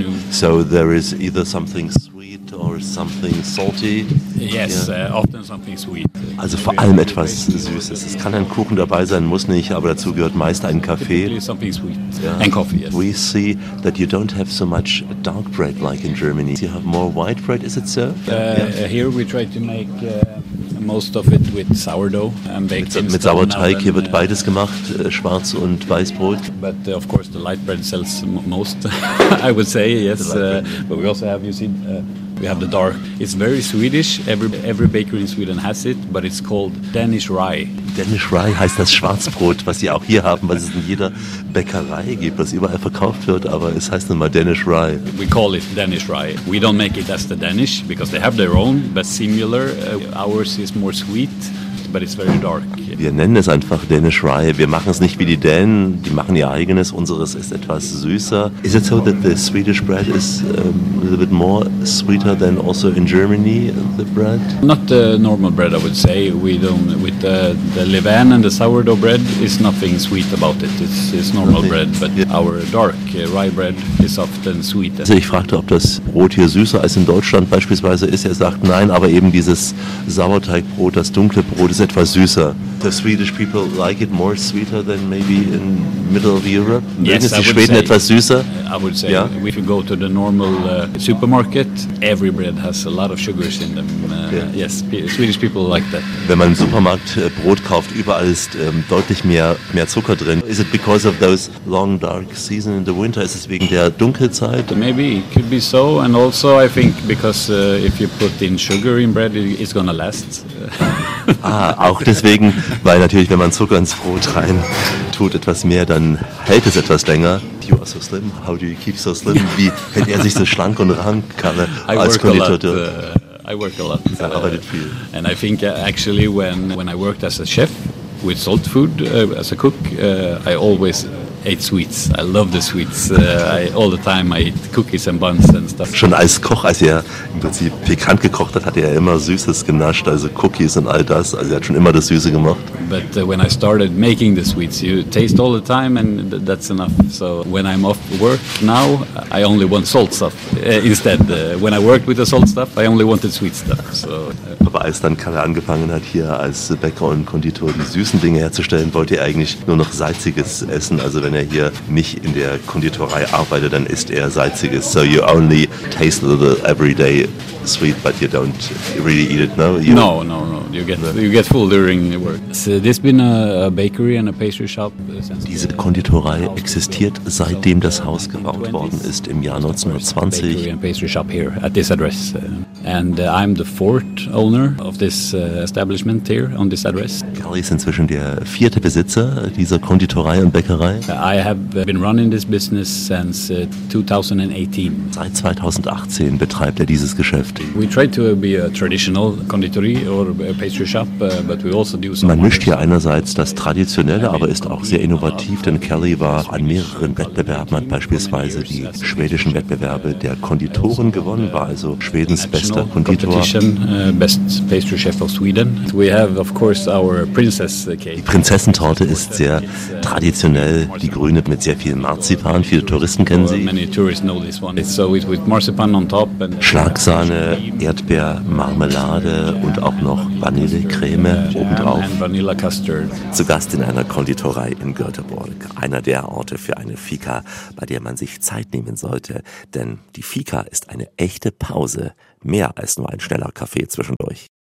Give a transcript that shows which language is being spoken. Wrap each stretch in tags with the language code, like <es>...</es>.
<en>So there is either something sweet or something salty. Yes, often something sweet.</en> <de>Also vor allem etwas Süßes. Es kann ein Kuchen dabei sein, muss nicht, aber dazu gehört meist ein Kaffee.</de> <en>Something sweet and coffee. We see that you don't have so much dark bread like in Germany. You have more white bread, is it so? Here we try to make most of it with sourdough and baked instead.</en> <de>Mit Sauerteig, hier wird beides gemacht, schwarz und Weißbrot.</de> <en>But of course the light bread sells most, I would say, yes. But we also have, you see, we have the dark. It's very Swedish, every bakery in Sweden has it, but it's called Danish rye.</en> <de>Danish rye heißt das Schwarzbrot, was sie auch hier haben, was es in jeder Bäckerei gibt, was überall verkauft wird, aber es heißt nun mal Danish rye.</de> <en>We call it Danish rye. We don't make it as the Danish, because they have their own, but similar. Ours is more sweet, but it's very dark.</en> <de>Wir nennen es einfach Danish rye. Wir machen es nicht wie die Dänen, die machen ihr eigenes, unseres ist etwas süßer.</de> <en>Is it so that the Swedish bread is a little bit more sweeter than also in Germany, the bread? Not the normal bread, I would say. We don't, with the Levain and the sourdough bread, is nothing sweet about it. It's normal bread, but our dark rye bread is often sweeter.</en> <de>Also ich fragte, ob das Brot hier süßer als in Deutschland beispielsweise ist. Er sagt nein, aber eben dieses Sauerteigbrot, das dunkle Brot, ist etwas süßer.</de> <en>The Swedish people like it more sweeter than maybe in middle of Europe. Yes,</en> <de>ist die Schweden etwas süßer?</de> <en>I would say, yeah. If you go to the normal supermarket, every bread has a lot of sugars in them. Yes, Swedish people like that.</en> <de>Wenn man im Supermarkt Brot kauft, überall ist deutlich mehr Zucker drin.</de> <en>Is it because of those long dark season in the winter?</en> <de>Ist es wegen der Dunkelzeit?</de> <en>Maybe, it could be so. And also I think because if you put in sugar in bread, it's gonna last.</en> <de>auch deswegen, weil natürlich, wenn man Zucker ins Brot rein tut, etwas mehr, dann hält es etwas länger.</de> <en>You are so slim. How do you keep so slim?</en> <de>Wie hält er sich so schlank und rank, Kalle, als Konditor?</de> <en>I work a lot.</en> <de>Er arbeitet viel.</de> <en>And I think actually when I worked as a chef with salt food, as a cook, I always ate sweets. I love the sweets. All the time I eat cookies and buns and stuff.</en> <de>Schon als Koch, als er im Prinzip pikant gekocht hat, hat er immer Süßes genascht, also Cookies und all das. Also er hat schon immer das Süße gemacht.</de> <en>But when I started making the sweets, you taste all the time and that's enough. So when I'm off work now, I only want salt stuff. Instead, when I worked with the salt stuff, I only wanted sweet stuff. So.</en> <de>Aber als dann Kalle angefangen hat, hier als Bäcker und Konditor die süßen Dinge herzustellen, wollte er eigentlich nur noch Salziges essen. Also wenn er hier nicht in der Konditorei arbeitet, dann isst er Salziges.</de> <en>So you only taste a little every day sweet, but you don't really eat it, no? No. You get full during the work. So this been a bakery and a pastry shop since</en> <de>diese Konditorei existiert, seitdem das Haus gebaut worden ist, im Jahr 1920.</de> <en>Bakery and pastry shop here at this address. And I'm the fourth owner of this establishment here on this address.</en> <de>Kelly ist inzwischen der vierte Besitzer dieser Konditorei und Bäckerei.</de> <en>I have been running this business since 2018.</en> <de>Seit 2018 betreibt er dieses Geschäft.</de> <en>We try to be a traditional conditory or pastry shop, but we also do some.</en> <de>Man mischt hier einerseits das Traditionelle, aber ist auch sehr innovativ, denn Kelly war an mehreren Wettbewerben, hat beispielsweise die schwedischen Wettbewerbe der Konditoren gewonnen, war also Schwedens bester Konditor.</de> <en>Best pastry chef of Sweden. We have of course our princess cake.</en> <de>Die Prinzessentorte ist sehr traditionell, die grüne mit sehr viel Marzipan. Viele Touristen kennen sie.</de> <en>Many tourists know this one. So it's with marzipan on top and</en> <de>Schlagsahne, Erdbeer, Marmelade und auch noch Vanillecreme obendrauf.</de> <en>Vanilla custard.</en> <de>Zu Gast in einer Konditorei in Göteborg, einer der Orte für eine Fika, bei der man sich Zeit nehmen sollte, denn die Fika ist eine echte Pause, mehr als nur ein schneller Kaffee zwischendurch.</de>